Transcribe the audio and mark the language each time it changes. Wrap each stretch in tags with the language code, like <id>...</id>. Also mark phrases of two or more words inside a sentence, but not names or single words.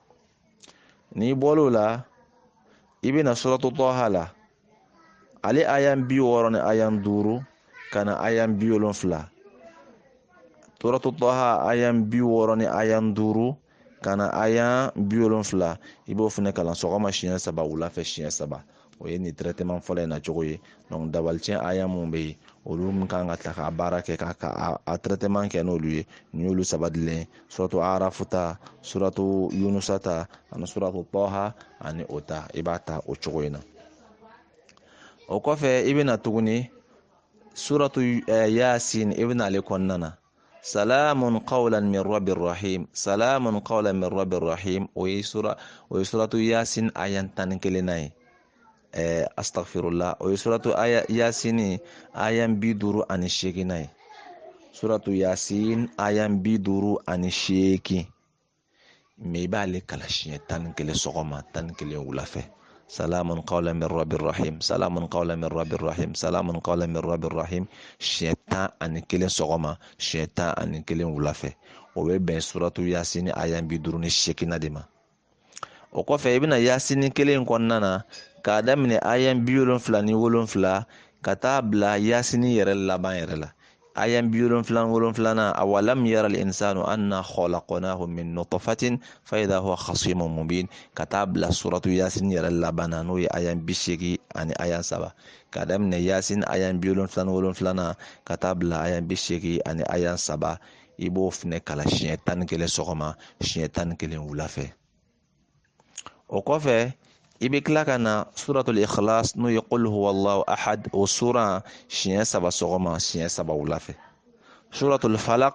<bm>n'i bɔr'o la i bɛna suratul taha la ale aya 60 ni aya 5 ka na aya 70 suratul taha aya 60 ni aya 5 ka na aya 70 i b'o fana kalan sɔgɔma siɲɛ 3 wula fɛ siɲɛ 3 o ye nin traitement fɔlɔ in na cogo ye donc dabalicin aya mun bɛ yen olu min kan ka ta k'a baara kɛ k'a traitement kɛ n'olu ye nin y'olu 3 dilen suratu arafu ta suratu yunusa ta ani suratu taha ani o ta i b'a ta o cogo in na o kɔfɛ i bɛna tuguni suratu yasin i bɛna ale kɔnɔna na</bm> <ar>سلام قولا من رب رحيم سلام قولا من رب رحيم</ar> <bm>o ye suratu yasin aya 11 na ye astaghfirullah o ye suratu yasin aya 58 na ye suratu yasin aya 58 mais i b'ale kalan siɲɛ 11 sɔgɔma 11 wula fɛ</bm> <ar>سلام قولا من رب رحيم سلام قولا من رب رحيم سلام قولا من رب رحيم</ar> <bm>siɲɛ 11 sɔgɔma siɲɛ 11 wula fɛ o bɛ bɛn suratu yasin aya 58 de ma o kɔfɛ i bɛna yasin kelen kɔnɔna na k'a daminɛ aya 77 ka taa bila yasin yɛrɛ laban yɛrɛ la aya 77</bm> <ar>أولم ير الإنسان أنا خلقناه من نطفة فإذا هو خصيم مبين</ar> <bm>ka taa bila suratu yasin yɛrɛ laban na n'o ye aya 80 ani aya 3 k'a daminɛ yasin aya 77 ka taa bila aya 80 ani aya 3 i b'o fana kalan siɲɛ 11 sɔgɔma siɲɛ 11 wula fɛ o kɔfɛ i bɛ tila ka na suratul ikhlas n'o ye</bm> <ar>قل هو الله أحد</ar> <bm>o sura siɲɛ 3 sɔgɔma siɲɛ 3 wula fɛ suratul</bm>